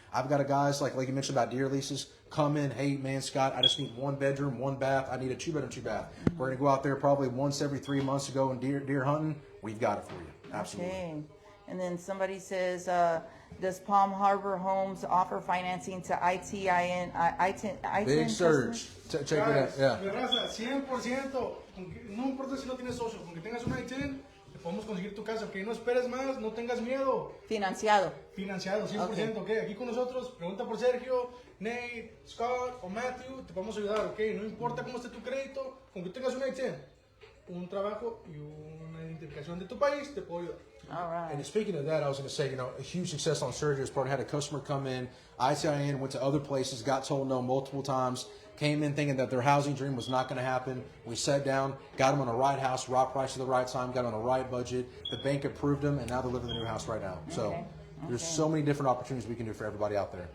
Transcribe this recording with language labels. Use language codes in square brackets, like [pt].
[en] I've got a guys like you mentioned about deer leases. Come in, hey man, Scott, I just need 1 bedroom, 1 bath. I need a 2-bedroom, 2-bath. We're gonna go out there probably once every 3 months to go and deer hunting. We've got it for you. Absolutely. Okay. And then somebody says, does Palm Harbor Homes offer financing to ITIN Big surge. Check it out. Yeah. [es] Mi raza, 100%. No importa si no tienes socio, con que tengas un ITIN, te podemos conseguir tu casa. Que no esperes más, no tengas miedo. Financiado. Financiado, 100%. Okay. Aquí con nosotros, pregunta por Sergio, Nate, Scott o Matthew, te podemos ayudar. Okay. No importa cómo esté tu crédito, con que tengas un ITIN, un trabajo y una identificación de tu país, te puedo ayudar. [en] All right. And speaking of that, I was going to say, a huge success on Sergio's part. I had a customer come in, ITIN, went to other places, got told no multiple times, came in thinking that their housing dream was not going to happen. We sat down, got them on the right house, right price at the right time, got on the right budget. The bank approved them, and now they're living in the new house right now. So there's so many different opportunities we can do for everybody out there.